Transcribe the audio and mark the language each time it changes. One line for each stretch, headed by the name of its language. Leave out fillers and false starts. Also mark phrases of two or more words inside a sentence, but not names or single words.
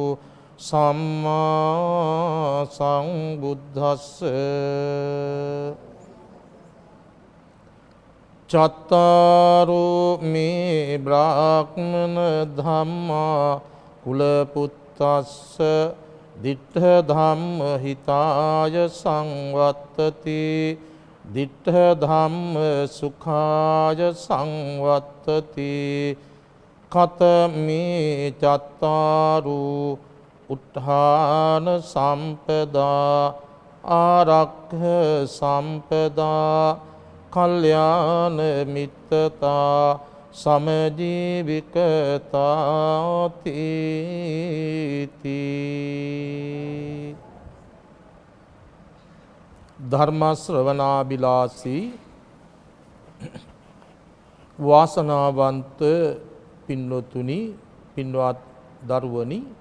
Pali: සම්මා සම්බුද්දස්ස චත්තාරෝ මේ බ්‍රාහ්මන ධම්මා කුලපුත්තස්ස දිට්ඨ ධම්ම හිතාය සංවත්තති දිට්ඨ ධම්ම සුඛාය සංවත්තති කතමේ චත්තාරෝ උත්ථාන සම්පදා ආරක්ඛ සම්පදා කල්යාණ මිත්තතා
Sinhala: සමජීවිකතාති ධර්ම ශ්‍රවණාබිලාසී වාසනාවන්ත පින්වතුනි පින්වත් දරුවනි